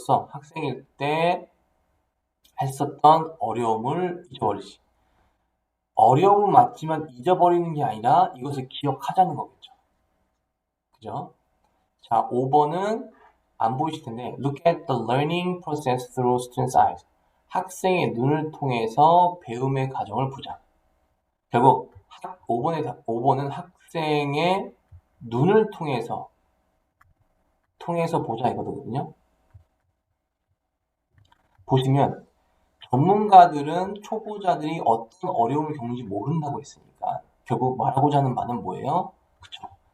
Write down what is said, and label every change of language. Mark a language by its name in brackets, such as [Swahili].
[Korean] 학생일 때 했었던 어려움을 잊어버리지. 어려움은 맞지만 잊어버리는 게 아니라 이것을 기억하자는 거겠죠. 그죠? [English] 자, 5번은 안 보이실 텐데 Look at the learning process through students' eyes. [Korean] 학생의 눈을 통해서 배움의 과정을 보자. 결국 5번은 학생의 눈을 통해서 보자 이거거든요. 보시면 전문가들은 초보자들이 어떤 어려움을 겪는지 모른다고 했으니까 결국 말하고자 하는 바는 뭐예요? 그쵸?